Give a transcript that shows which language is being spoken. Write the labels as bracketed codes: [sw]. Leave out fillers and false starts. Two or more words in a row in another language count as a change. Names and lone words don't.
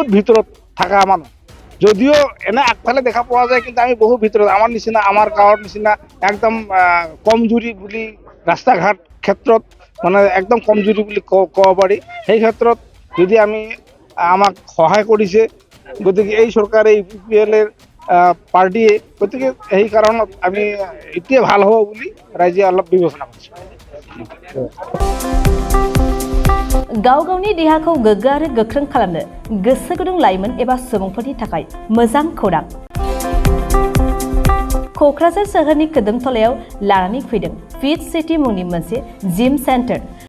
[as] ভিতৰত থকা মানুহ যদিও এনে আগফালে দেখা পোৱা যায় কিন্তু আমি বহু ভিতৰত আমাৰ নিচিনা আমাৰ গাঁৱৰ নিচিনা একদম কমজুৰি বুলি ৰাস্তা ঘাট ক্ষেত্ৰত মানে একদম কমজুৰি বুলি ক'ব পাৰি সেই ক্ষেত্ৰত যদি আমাক সহায় কৰিছে গতিকে এই চৰকাৰে ইউপিপিএলৰ পাৰ্টিয়ে গতিকে সেই কাৰণত আমি এতিয়া ভাল হ'ব বুলি ৰাইজে অলপ বিবেচনা কৰিছে [brx] गाव गावनि देहाखौ गोग्गो आरो गोख्रों खालामनो गोसो गुदुं लाइमोन एबा सुबुंफोरनि थाखाय मोजां खौरां क'क्राझार सोहोरनि खोदोमथलायाव लानानै फैदों [en] fit city [brx] मुंनि मोनसे [en] gym center